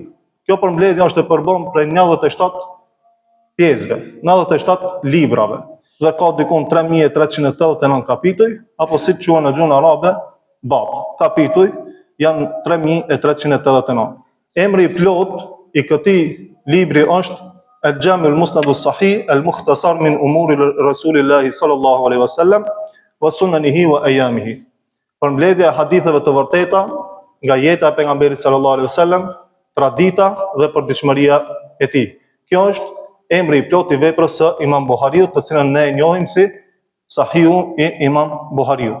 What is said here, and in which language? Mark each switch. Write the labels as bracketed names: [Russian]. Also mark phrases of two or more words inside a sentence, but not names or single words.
[Albanian] Kjo përmbledhje është e përbën prej 97 pjesëve, 97 librave, dhe ka dikun 3.389 kapituj, apo si quhen në gjuhën arabe, bab. Kapituj janë 3.389. Emri i plot i këtij libri është El-Jami al-Musnad as-Sahih al-Mukhtasar min umuri Rasulillahi sallallahu alaihi wasallam wa sunanihi wa ayamihi. Përmbledhja e haditheve të vërteta nga jeta e pejgamberit [Arabic] صلى الله عليه وسلم, [Albanian] tradita dhe përditshmëria e tij. Kjo është emri i plot i veprës së Imam Buhariut, të cilën ne e njohim si Sahihu i Imam Buhariut.